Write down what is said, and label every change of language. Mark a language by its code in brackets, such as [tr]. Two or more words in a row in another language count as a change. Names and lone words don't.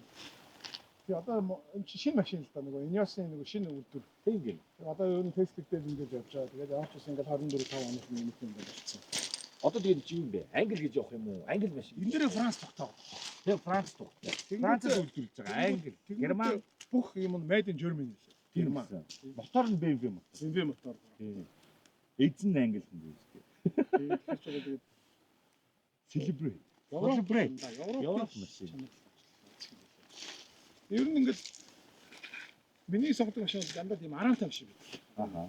[mn] Тэгээ одоо энэ чи шинэ машин л да нөгөө Ineos-ийн нөгөө шинэ үйлдвэр. Тийм гин. Одоо ер нь тестлэгдээд ингээд явж байгаа. Тэгээд явж бас ингээд 24 5 оног минут ингээд болчихсон. Одоо тэгээд чи юм бэ? Англи гэж явах юм уу? Англи машин. Энэ дээр Франц тогтоо. Тэгээ Франц тухтай. Францад үйлдвэрлэж байгаа. Англи, Герман бүх юм нь [en] made in Germany [mn] лээ. Герман. Мотор нь BMW мотор. BMW мотор. Тийм. Эзэн англи юм биш. Тэгэхээр ч тэгээд Celebrate. Европ машин. Ер нь ингээд миний сонгодог машин дандаа тийм 15 шиг байдаг.